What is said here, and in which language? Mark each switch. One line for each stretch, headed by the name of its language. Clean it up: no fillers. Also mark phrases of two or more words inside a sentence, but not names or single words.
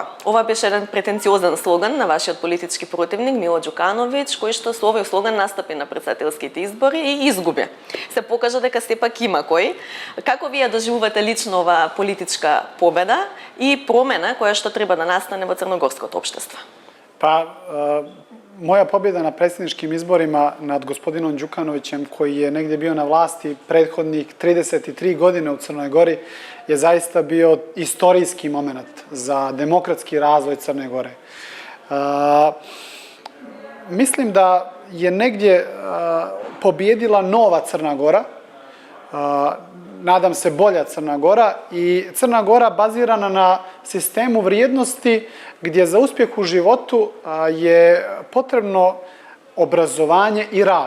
Macedonian: Ова беше еден претенциозен слоган на вашиот политички противник Мило Ѓукановиќ, кој што со овој слоган настапи на претседателските избори и изгуби. Се покажа дека сепак има кој. Како вие доживувате лично оваа политичка победа и промена која што треба да настане во црногорското општество?
Serbian: Moja pobjeda na predsjedničkim izborima nad gospodinom Đukanovićem, koji je negdje bio na vlasti prethodnih 33 godine u Crnoj Gori, je zaista bio istorijski moment za demokratski razvoj Crne Gore. Mislim da je negdje pobjedila nova Crna Gora, nadam se bolja Crna Gora, i Crna Gora bazirana na sistemu vrijednosti gdje za uspjeh u životu je potrebno obrazovanje i rad.